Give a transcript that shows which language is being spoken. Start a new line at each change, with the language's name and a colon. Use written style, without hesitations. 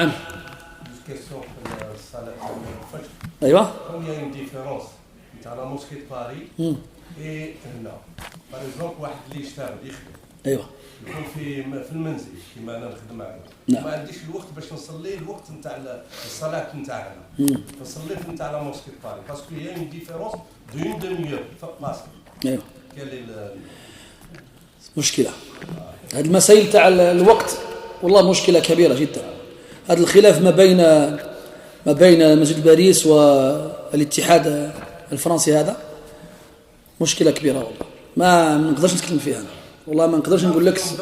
French: Une question pour le salat al-fajr. Aïwa. Comme il y a une différence entre la mosquée de Paris et là. Par exemple,
Arabic: واحد اللي يشتغل يخدم. ايوه. يكون في المنزل كما انا نخدم معنا. نعم. ما عنديش الوقت باش نصلي الوقت نتاع الصلاه نتاعنا. نصلي في نتاع لا موسكي
French: de Paris parce qu'il y a une différence d'une demi-heure
Arabic: فقط. ايوه.
French: quel est
Arabic: مشكلة. هذه المسائل تاع الوقت والله مشكلة كبيرة جدا. هذا الخلاف ما بين مسجد باريس والاتحاد الفرنسي هذا مشكلة كبيرة والله. ما نقدرش نتكلم فيها. والله ما نقدرش نقول لك.